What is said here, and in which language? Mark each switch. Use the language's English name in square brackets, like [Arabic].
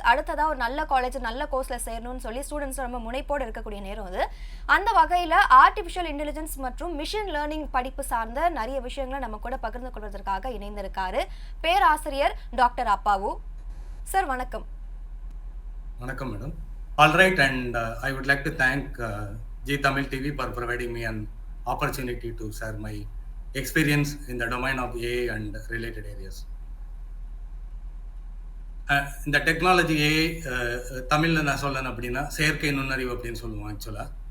[Tamil] அடுத்ததா ஒரு நல்ல காலேஜ் நல்ல கோர்ஸ்ல சேரணும்னு சொல்லி ஸ்டூடெண்ட்ஸ் ரொம்ப முனைப்போடு இருக்கக்கூடிய நேரம் அது. அந்த வகையில ஆர்டிஃபிஷியல் இன்டெலிஜென்ஸ் மற்றும் மிஷின் லேர்னிங் படிப்பு சார்ந்த நிறைய விஷயங்களை நம்ம கூட பகிர்ந்து கொள்வதற்காக இணைந்திருக்காரு பேராசிரியர் டாக்டர் அப்பாவு. சார் வணக்கம். வணக்கம் madam. [English] All right, and I would like to thank G Tamil TV for providing me an opportunity to share my experience in the domain of AI and related areas. [Tamil] இந்த technology AI தமிழில் நான் சொல்லணும் அப்படின்னா செயற்கை நுண்ணறிவு அப்படின்னு சொல்லுவோம் ஆக்சுவலாக.